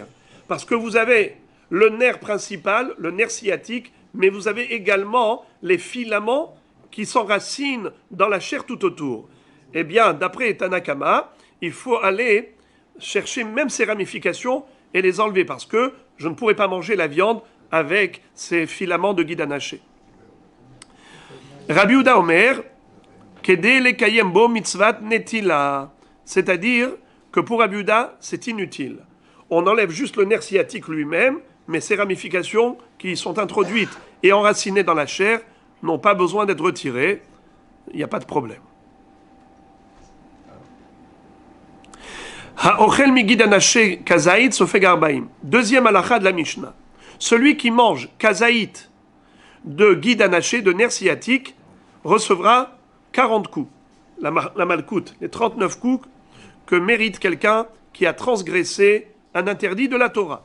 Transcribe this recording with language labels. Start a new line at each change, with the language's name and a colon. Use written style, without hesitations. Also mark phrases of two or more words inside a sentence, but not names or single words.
French: Parce que vous avez le nerf principal, le nerf sciatique, mais vous avez également les filaments qui s'enracinent dans la chair tout autour. Eh bien, d'après Tanakama, il faut aller chercher même ces ramifications et les enlever, parce que je ne pourrais pas manger la viande avec ces filaments de Gidanaché.
Hebrew: רבי יהודה אומר כדי לקיים בו מצות נטילה,
French: c'est-à-dire que pour Rabbi Yehuda, c'est inutile. On enlève juste le nerf sciatique lui-même, mais ces ramifications qui sont introduites et enracinées dans la chair n'ont pas besoin d'être retirées. Il n'y a pas de problème.
Hebrew: האוכל מגיד הנשה כזית סופג ארבעים.
French: Deuxième halakha de la Mishnah. Celui qui mange kazaït de gidanaché, de nerf sciatique, recevra 40 coups. La malkout, les 39 coups que mérite quelqu'un qui a transgressé un interdit de la Torah.